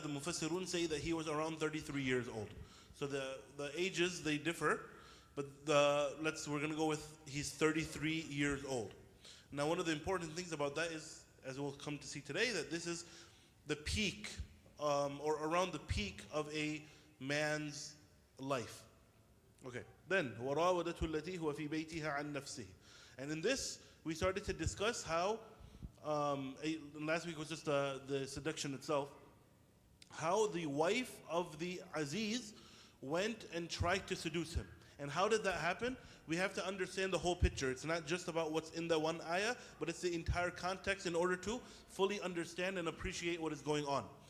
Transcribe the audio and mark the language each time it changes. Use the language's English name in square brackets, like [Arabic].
[English] The Mufassirun say that he was around 33 years old. So the ages, they differ, but we're going to go with he's 33 years old. Now, one of the important things about that is, as we'll come to see today, that this is the peak, or around the peak of a man's life. Okay, then [Arabic] وَرَاوَدَتْهُ الَّتِي هُوَ فِي بَيْتِهَا عَنْ نَفْسِهِ. [English] And in this, we started to discuss how, last week was just the seduction itself, how the wife of the Aziz went and tried to seduce him. And how did that happen? We have to understand the whole picture. It's not just about what's in the one ayah, but it's the entire context in order to fully understand and appreciate what is going on.